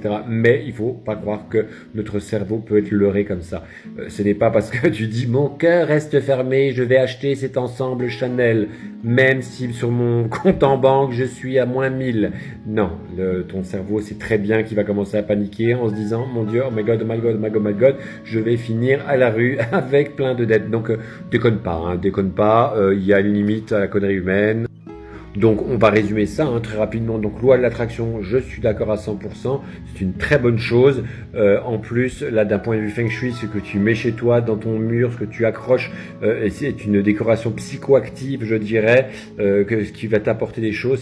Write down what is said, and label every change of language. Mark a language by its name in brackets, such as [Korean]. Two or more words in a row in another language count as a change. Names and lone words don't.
[French] Mais il faut pas croire que notre cerveau peut être leurré comme ça. Ce n'est pas parce que tu dis mon cœur reste fermé, je vais acheter cet ensemble Chanel, même si sur mon compte en banque je suis à moins 1000. Non, ton cerveau sait très bien qu'il va commencer à paniquer en se disant mon Dieu, [English] oh my god, oh my god, oh my god, oh my god, [French] je vais finir à la rue avec plein de dettes. Donc déconne pas, il y a une limite à la connerie humaine. Donc on va résumer ça hein, très rapidement. Donc loi de l'attraction, je suis d'accord à 100%, c'est une très bonne chose. En plus, là d'un point de vue feng shui, ce que tu mets chez toi, dans ton mur, ce que tu accroches, c'est une décoration psychoactive, je dirais, ce qui va t'apporter des choses.